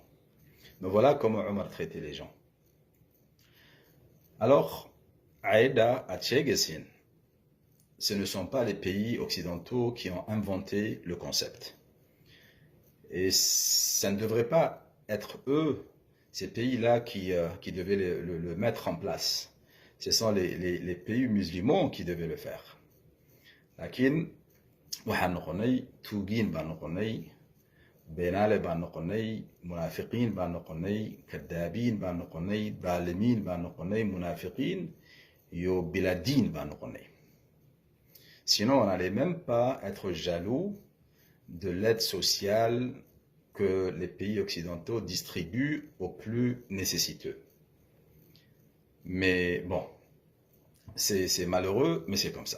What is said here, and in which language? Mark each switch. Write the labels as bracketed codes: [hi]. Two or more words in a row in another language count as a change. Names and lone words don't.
[fr] Donc voilà comment Omar traitait les gens. Alors, Aïda à Tchégessin, ce ne sont pas les pays occidentaux qui ont inventé le concept. Et ça ne devrait pas être eux, ces pays-là, qui devaient le mettre en place. Ce sont les pays musulmans qui devaient le faire. [so] Lakin, waxaan noqonay tuugiin baan noqonay beenaale baan noqonay munaafiqiin baan noqonay kadaabiin baan noqonay daalimiin baan noqonay munaafiqiin iyo biladiin baan noqonay. [fr] Sinon, on n'allait même pas être jaloux de l'aide sociale que les pays occidentaux distribuent aux plus nécessiteux. Mais bon, c'est malheureux, mais c'est comme ça.